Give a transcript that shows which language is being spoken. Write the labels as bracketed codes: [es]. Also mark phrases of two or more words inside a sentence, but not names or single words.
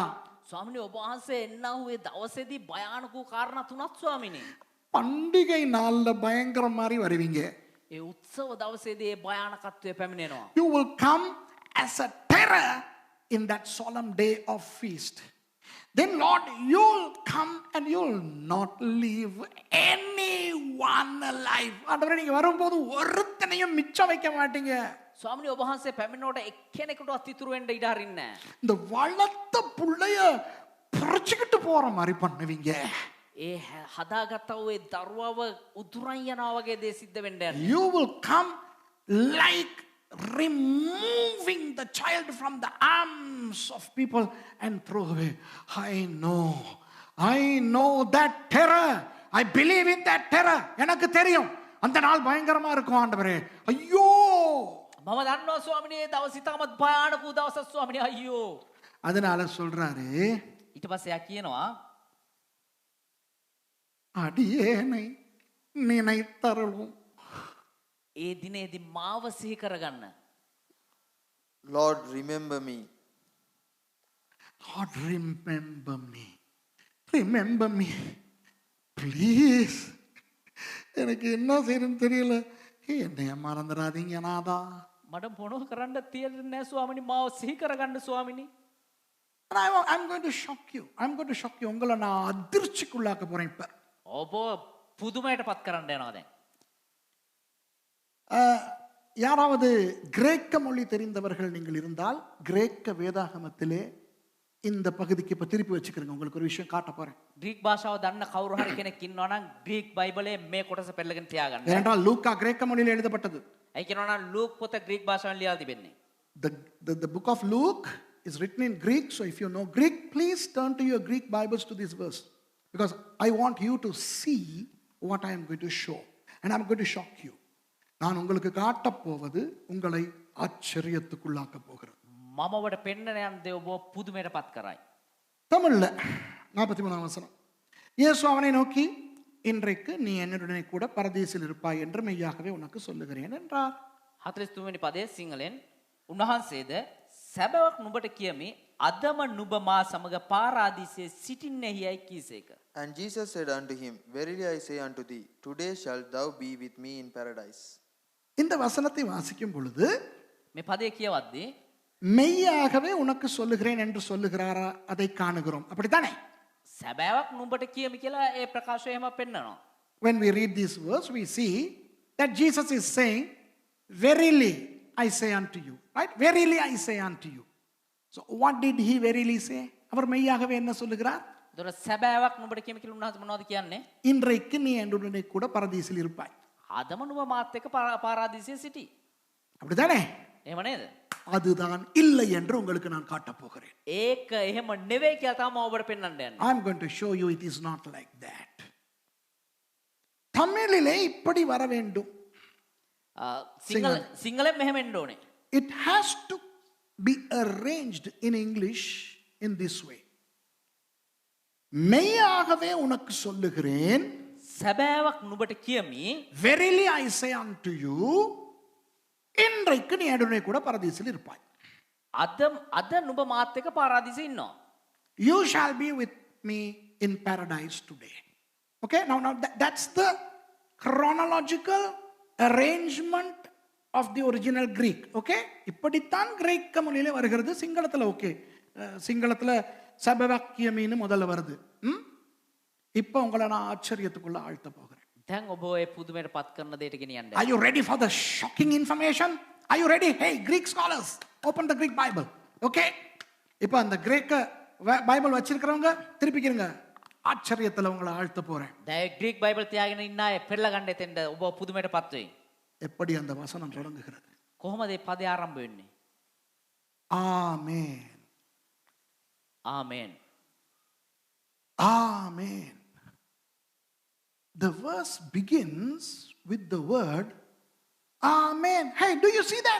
[si] ස්වාමිනී ඔබ වහන්සේ එන්නා වූ ඒ දවසේදී භයානක වූ කාරණා 3ක් ස්වාමිනී. [ta] பண்டிகை நாள்ல பயங்கரம் மாதிரி வருவீங்க. [si] ඒ උත්සව දවසේදී ඒ භයානකත්වය පැමිණෙනවා. [en] You will come as a terror in that solemn day of feast. Then Lord, you'll come and you'll not leave anyone alive. [ta] ஆண்டவரே, நீங்க வரும்போது ஒருத்தனையும் மிச்சம் வைக்க மாட்டீங்க. [si] ස්වාමිනී ඔබ වහන්සේ පැමිණෙනකොට එක්කෙනෙකුටවත් ඉතුරු වෙන්න ඉඩ අරින්නේ නැහැ. [ta] இந்த வளர்த்த புள்ளைய புரட்சிக்கிட்டு போற மாதிரி பண்ணுவீங்க. [si] ඒ හදාගත්තා වූ ඒ දරුවව උදුරන් යනවා වගේ දේ සිද්ධ වෙන්න යනවා. [en] You will come like removing the child from the arms of people and throw away. I know that terror. I believe in that terror. [ta] எனக்கு தெரியும் அந்த நாள் பயங்கரமா இருக்கும் ஆண்டவரே. ஐயோ, [si] මම දන්නවා ස්වාමිනී ඒ දවස් ඉතාමත් භයානක වූ දවසක් ස්වාමිනී අයියෝ. [ta] அதனால சொல்றாரு, [si] ඊට පස්සේ යා කියනවා [ta] அடியேனை நினைத்தருளும். [si] ඒ දිනේදී මාව සිහි කරගන්න. [en] Lord, remember me. Lord, remember me. Remember me. Please. [ta] எனக்கு என்ன செய்யணும்னு தெரியல. என்னைய மறந்துடாதீங்க நாதா. [si] මට මොනව කරන්න තියෙන්නේ නැහැ ස්වාමිනී මාව සිහි කරගන්න ස්වාමිනී. [en] And I'm going to shock you. I'm going to shock you. [ta] உங்களை நான் அதிர்ச்சிக்குள்ளாக்க போறேன் இப்ப. [si] ඔබ පුදුමයටපත් කරන්න යනවා දැන්. [ta] யாராவது கிரேக்க மொழி தெரிந்தவர்கள் நீங்கள் இருந்தால், கிரேக்க வேதாகமத்திலே இந்த பகுதிக்கு இப்ப திருப்பி வச்சுக்கிறேங்க. உங்களுக்கு ஒரு விஷயம் காட்ட போறேன். [si] ග්‍රීක් භාෂාව දන්න කවුරු හරි කෙනෙක් ඉන්නවා නම් ග්‍රීක් බයිබලයේ මේ කොටස පෙරලගෙන තියාගන්න. [ta] ஏனென்றால் லூக்கா கிரேக்க மொழியில் எழுதப்பட்டது. [si] ඒ කියනවා නම් ලූක් පොත ග්‍රීක් භාෂාවෙන් ලියලා තිබෙන්නේ. [en] the book of Luke is written in Greek. So if you know Greek, please turn to your Greek Bibles to this verse. Because I want you to see what I am going to show. And I'm going to shock you. [ta] நான் உங்களுக்கு காட்டப் போவது உங்களை ஆச்சரியத்துக்குள்ளாக்க போகிறது. [si] මම ඔබට පෙන්නන යන දේ ඔබ පුදුමයට පත් කරයි. [ta] தமிழ்ல 43 வசனம். இயேசு அவனை நோக்கி, இன்றைக்கு நீ என்னுடனே கூட பரதீசில் இருப்பாய் என்று மெய்யாகவே உனக்கு சொல்லுகிறேன் என்றார். [si] 43 වෙනි පදයේ සිංහලෙන් උන්වහන්සේද සැබෑවක් නුඹට කියමි අදම නුඹ මා සමග පාරාදීසයේ සිටින්නේයයි කීසේක. [en] And Jesus said unto him, Verily I say unto thee, today shalt thou be with me in paradise. [ta] இந்த வசனத்தை வாசிக்கும் பொழுது [si] මේ පදේ කියවද්දී [ta] மெய்யாகவே உனக்கு சொல்லுகிறேன் என்று சொல்லுகிறாரா அதை காணுகிறோம். அப்படித்தானே? [si] සැබෑවක් නුඹට කියමි කියලා ඒ ප්‍රකාශය එහෙම පෙන්නනවා. [en] When we read this verse, we see that Jesus is saying, Verily I say unto you. Right? Verily I say unto you. So what did he verily say? [ta] அவர் மெய்யாகவே என்ன சொல்லுகிறார்? [si] දොර සැබෑවක් නුඹට කියමි කියලා උන්වහන්සේ මොනවද කියන්නේ? [ta] இன்றைக்கு நீ என்னுடனே கூட பரதீசில் இருப்பாய். [si] අදම නුඹ මාත් එක්ක පාරාදීසයේ සිටි. [ta] அப்படித்தானே? [si] එහෙම නේද? [ta] அதுதான் இல்லை என்று உங்களுக்கு நான் காட்டப் போகிறேன். [si] ඒක එහෙම නෙවෙයි කියලා තමයි ඔබට පෙන්වන්න යන්නේ. [en] I'm going to show you it is not like that. [ta] தமிழிலே இப்படி வர வேண்டும். [si] සිංහලෙන් මෙහෙම එන්න ඕනේ. [en] It has to be arranged in English in this way. [ta] மெய்யாகவே உனக்கு சொல்லுகிறேன், [si] සැබෑවක් නුඹට කියමි, [en] verily I say unto you, [ta] இன்றைக்கு நீ என்னுடனே கூட பரதீசில் இருப்பாய். [si] අද නුඹ මාත් එක්ක පාරාදීසෙ ඉන්නවා. [en] You shall be with me in paradise today. Okay, now that's the chronological arrangement of the original Greek. [ta] Okay, இப்படித்தான் கிரேக்க மொழியிலே வருகிறது. சிங்களத்துல ஓகே, சிங்களத்துல சபவாக்கியமின்னு முதல்ல வருது. இப்போ உங்களை நான் ஆச்சரியத்துக்குள்ள ஆழ்த்த போகிறேன். [si] දැන් ඔබ ඔය පුදුමයට පත් කරන දෙයට ගෙනියන්න. [en] Are you ready for the shocking information? Are you ready? Hey, Greek scholars, open the Greek Bible. Okay? [ta] இப்போ அந்த கிரேக்க பைபிள் வச்சிருக்கிறவங்க திருப்பிக்கிறங்க. ஆச்சரியத்துல உங்களை ஆழ்த்த போறேன். [si] දැන් ග්‍රීක බයිබල් තියාගෙන ඉන්න අය පෙරලා ගන්න එතෙන්ද ඔබ පුදුමයට පත් වෙයි. [ta] எப்படி அந்த வசனம் தொடங்குகிறது? [si] කොහොමද මේ පදේ ආරම්භ වෙන්නේ? [en] Amen. [si] ආමේන්. [en] Amen. The verse begins with the word Amen. Hey, do you see that?